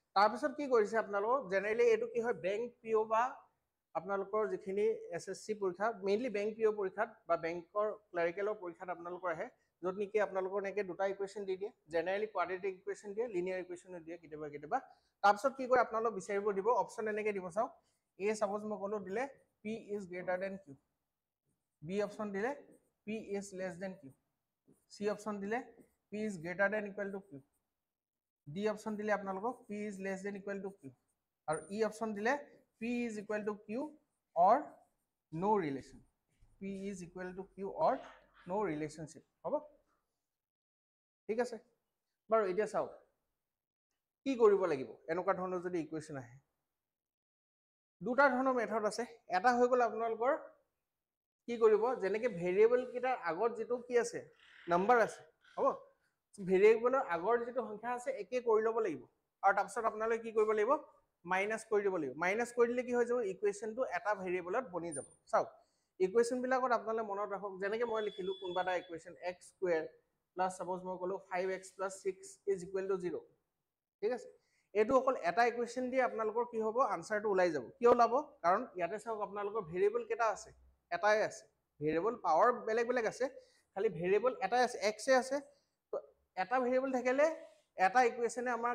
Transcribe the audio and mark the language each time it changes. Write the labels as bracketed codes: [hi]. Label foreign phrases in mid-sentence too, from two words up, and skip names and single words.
[as] তাৰপিছত কি কৰিছে আপোনালোকক জেনেৰেলি এইটো কি হয় [en] bank PO' [as] বা আপোনালোকৰ যিখিনি SSC পৰীক্ষা মেইনলি [en] bank PO [as] পৰীক্ষাত বা বেংকৰ ক্লাৰিকেলৰ পৰীক্ষাত আপোনালোকৰ আহে য'ত নেকি আপোনালোকৰ এনেকৈ দুটা ইকুৱেশ্যন দি দিয়ে জেনেৰেলি [en] quadratic equation [as] দিয়ে [en] linear equation [as] দিয়ে কেতিয়াবা তাৰপিছত কি কৰে আপোনালোক বিচাৰিব দিব অপশ্যন এনেকৈ দিব চাওক এ ছাপোজ মই ক'লো দিলে [en] P is greater than Q [as] B অপশ্যন দিলে [en] P is less than Q [as] C অপশ্যন দিলে [en] P is greater than equal to Q [as] D অপশ্যন দিলে আপোনালোকক [en] P is less than equal to Q [as] আৰু E অপশ্যন দিলে [en] P is equal to Q or no relation P is equal to Q or no relationship [as] হ'ব ঠিক আছে বাৰু এতিয়া চাওক কি কৰিব লাগিব এনেকুৱা ধৰণৰ যদি ইকুৱেশ্যন আহে দুটা ধৰণৰ মেথড আছে এটা হৈ গ'ল আপোনালোকৰ কি কৰিব যেনেকৈ ভেৰিয়েবল কেইটাৰ আগত যিটো কি আছে নম্বৰ আছে হ'ব ভেৰিয়েবলৰ আগৰ যিটো সংখ্যা আছে একে কৰি ল'ব লাগিব আৰু তাৰপিছত আপোনালোকে কি কৰিব লাগিব মাইনাছ কৰি দিব লাগিব মাইনাছ কৰি দিলে কি হৈ যাব ইকুৱেশ্যনটো এটা ভেৰিয়েবলত বনি যাব চাওক ইকুৱেশ্যন বিলাকত আপোনালোকে মনত ৰাখক যেনেকৈ মই লিখিলো কোনোবা এটা ইকুৱেশ্যন x² [en] plus suppose [as] মই ক'লো [en] 5x + 6 is equal to 0 [as] ঠিক আছে এইটো অকল এটা ইকুৱেশ্যন দিয়ে আপোনালোকৰ কি হ'ব আনসাৰটো ওলাই যাব কিয় ওলাব কাৰণ ইয়াতে চাওক আপোনালোকৰ ভেৰিয়েবল কেইটা আছে এটাই আছে ভেৰিয়েবল পাৱাৰ বেলেগ বেলেগ আছে খালি ভেৰিয়েবল এটাই আছে x আছে তো এটা ভেৰিয়েবল থাকিলে এটা ইকুৱেশ্যনে আমাৰ